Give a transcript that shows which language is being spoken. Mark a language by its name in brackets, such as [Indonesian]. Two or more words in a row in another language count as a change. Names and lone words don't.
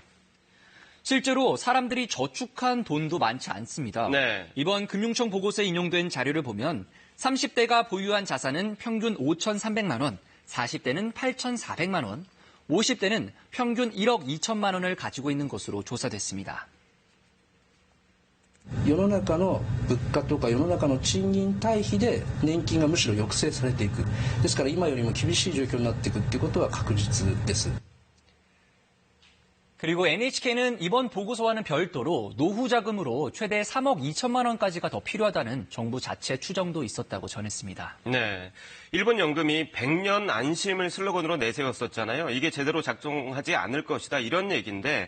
[Korean] 실제로 사람들이 저축한 돈도 많지 않습니다. 네. 이번 금융청 보고서에 인용된 자료를 보면 30대가 보유한 자산은 평균 5,300만 원, 40대는 8,400만 원, 50대는 평균 1억 2천만 원을 가지고 있는 것으로 조사됐습니다. [Japanese] 世の中の物価とか世の中の賃金対比で年金がむしろ抑制されていく。ですから今よりも厳しい状況になっていくっていうことは確実です。 [Korean] 그리고 NHK는 이번 보고서와는 별도로 노후 자금으로 최대 3억 2천만 원까지가 더 필요하다는 정부 자체 추정도 있었다고 전했습니다. 네. 일본 연금이 100년 안심을 슬로건으로 내세웠었잖아요. 이게 제대로 작동하지 않을 것이다 이런 얘기인데